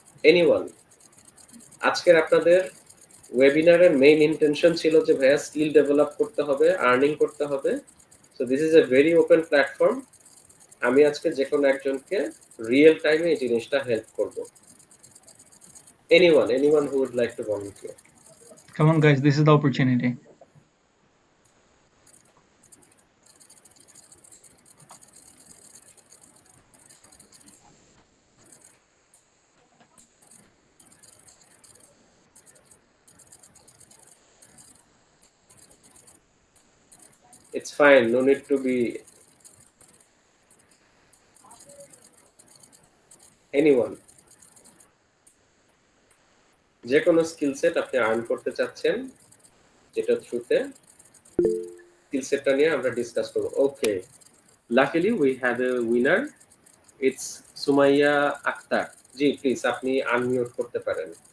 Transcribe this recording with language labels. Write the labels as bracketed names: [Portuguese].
[Bangla] Anyone, আজকের আপনাদের ওয়েবিনারের main intention ছিল যে ভাইয়া স্কিল ডেভেলপ করতে হবে, আর্নিং করতে হবে। [English] So this is a very open platform. [Bangla] আমি আজকে যে কোনো একজনকে রিয়েল টাইমে এই জিনিসটা হেল্প করব। [English] anyone who would like to volunteer? Come on, guys, this is the opportunity. It's fine, no need to be anyone. [Bangla] যে কোনো স্কিল সেট আপনি আর্ন করতে চাচ্ছেন যেটা থ্রুতে স্কিল সেটটা নিয়ে আমরা ডিসকাস করব। [English] Okay, luckily we have a winner, it's Sumaiya Akter. [Bangla] G please আপনি আনমিউট করতে পারেন।